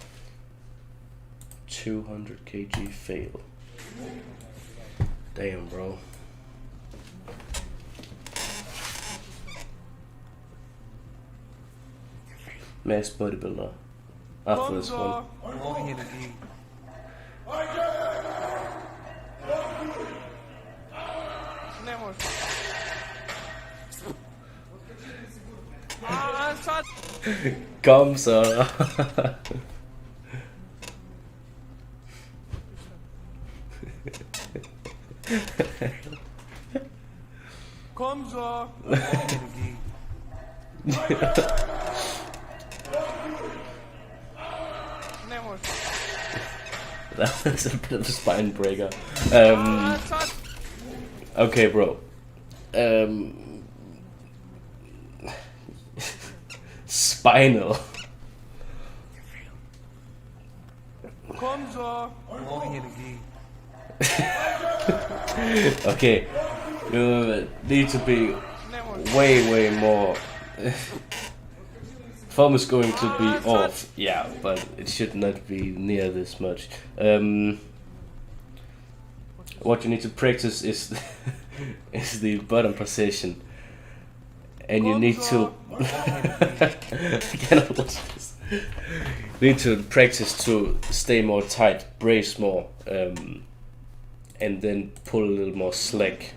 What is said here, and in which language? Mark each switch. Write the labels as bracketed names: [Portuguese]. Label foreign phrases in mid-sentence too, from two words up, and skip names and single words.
[English] 200 kg fail. Damn, bro. Mass bodybuilder. After this one. [Croatian] Ne može. Sad. [Danish] Kom så. Kom så. [Croatian] Ne može. [English] That was a bit of a spine breaker. Okay, bro. Spinal. [Danish] Kom så. [English] Okay, you need to be way more. Form is going to be off, yeah, but it should not be near this much. What you need to practice is is the bottom position, and you need to need to practice to stay more tight, brace more, and then pull a little more slack.